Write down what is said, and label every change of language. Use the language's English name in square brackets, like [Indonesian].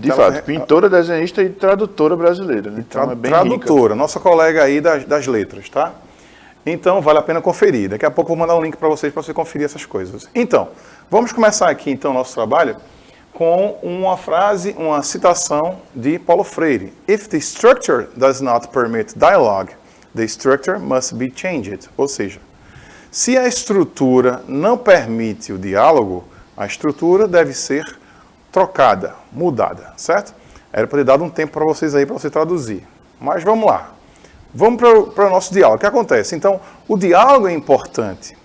[Portuguese] de fato, pintora, desenhista e tradutora brasileira, né? Então, é bem tradutora, nossa colega aí das letras, tá? Então, vale a pena conferir. Daqui a pouco eu vou mandar um link para vocês conferir essas coisas. Então, vamos começar aqui, então, o nosso trabalho com uma frase, uma citação de Paulo Freire. [English] If the structure does not permit dialogue, the structure must be changed. [Portuguese] Ou seja, se a estrutura não permite o diálogo, a estrutura deve ser trocada, mudada, certo? Era para ter dado um tempo para vocês aí, para você traduzir. Mas vamos lá. Vamos para o nosso diálogo. O que acontece? Então, o diálogo é importante.